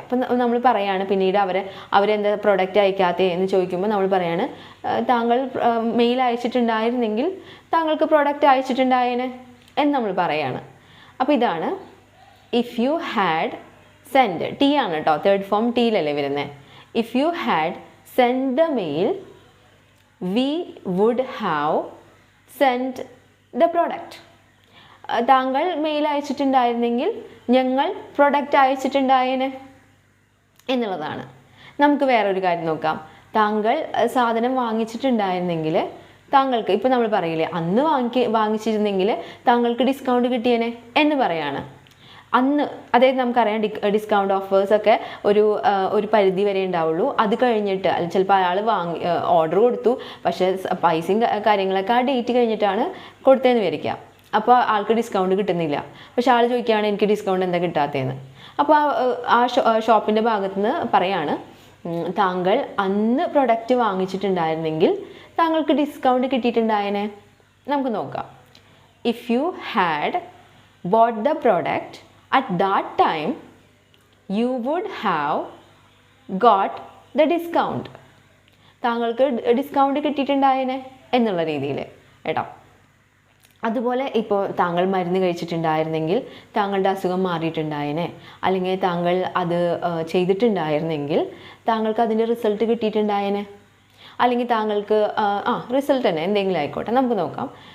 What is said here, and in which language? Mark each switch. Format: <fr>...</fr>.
<ml>അപ്പം നമ്മൾ പറയുകയാണ്, പിന്നീട് അവരെന്താ പ്രൊഡക്റ്റ് അയക്കാത്തേ എന്ന് ചോദിക്കുമ്പോൾ നമ്മൾ പറയാണ്, താങ്കൾ മെയിൽ അയച്ചിട്ടുണ്ടായിരുന്നെങ്കിൽ താങ്കൾക്ക് പ്രൊഡക്റ്റ് അയച്ചിട്ടുണ്ടായേനെ എന്ന് നമ്മൾ പറയുകയാണ്. അപ്പോൾ ഇതാണ്</ml> <en>If you had send.</en> <ml>T ആണ് കേട്ടോ, തേർഡ് ഫോം ടിയിലല്ലേ വരുന്നത്.</ml> <en>If you had sent the mail, we would have sent the product.</en> <ml>താങ്കൾ മെയിൽ അയച്ചിട്ടുണ്ടായിരുന്നെങ്കിൽ ഞങ്ങൾ പ്രൊഡക്റ്റ് അയച്ചിട്ടുണ്ടായേനെ എന്നുള്ളതാണ്. നമുക്ക് വേറൊരു കാര്യം നോക്കാം. താങ്കൾ സാധനം വാങ്ങിച്ചിട്ടുണ്ടായിരുന്നെങ്കിൽ താങ്കൾക്ക്, ഇപ്പോൾ നമ്മൾ പറയില്ലേ അന്ന് വാങ്ങിച്ചിരുന്നെങ്കിൽ താങ്കൾക്ക് ഡിസ്കൗണ്ട് കിട്ടിയേനെ എന്ന് പറയാണ്. അന്ന്, അതായത് നമുക്കറിയാം ഡിസ്കൗണ്ട് ഓഫേഴ്സൊക്കെ ഒരു പരിധി വരെ ഉണ്ടാവുള്ളൂ. അത് കഴിഞ്ഞിട്ട് ചിലപ്പോൾ അയാൾ ഓർഡർ കൊടുത്തു, പക്ഷേ പൈസയും കാര്യങ്ങളൊക്കെ ആ ഡേറ്റ് കഴിഞ്ഞിട്ടാണ് കൊടുത്തതെന്ന് വിചാരിക്കുക. അപ്പോൾ ആൾക്ക് ഡിസ്കൗണ്ട് കിട്ടുന്നില്ല. പക്ഷെ ആൾ ചോദിക്കുകയാണ് എനിക്ക് ഡിസ്കൗണ്ട് എന്താ കിട്ടാത്തതെന്ന്. അപ്പോൾ ആ ഷോപ്പിൻ്റെ ഭാഗത്ത് നിന്ന് പറയാണ്, താങ്കൾ അന്ന് പ്രൊഡക്റ്റ് വാങ്ങിച്ചിട്ടുണ്ടായിരുന്നെങ്കിൽ താങ്കൾക്ക് ഡിസ്കൗണ്ട് കിട്ടിയിട്ടുണ്ടായേനെ. നമുക്ക് നോക്കാം.</ml> <en>If you had bought the product at that time, you would have got the discount.</en> <ml>താങ്കൾക്ക് ഡിസ്കൗണ്ട് കിട്ടിയിട്ടുണ്ടായേനെ എന്നുള്ള രീതിയിൽ കേട്ടോ. അതുപോലെ ഇപ്പോൾ താങ്കൾ മരുന്ന് കഴിച്ചിട്ടുണ്ടായിരുന്നെങ്കിൽ താങ്കളുടെ അസുഖം മാറിയിട്ടുണ്ടായേനെ, അല്ലെങ്കിൽ താങ്കൾ അത് ചെയ്തിട്ടുണ്ടായിരുന്നെങ്കിൽ താങ്കൾക്ക് അതിൻ്റെ റിസൾട്ട് കിട്ടിയിട്ടുണ്ടായേനെ, അല്ലെങ്കിൽ താങ്കൾക്ക് റിസൾട്ട് തന്നെ എന്തെങ്കിലും ആയിക്കോട്ടെ. നമുക്ക് നോക്കാം.</ml>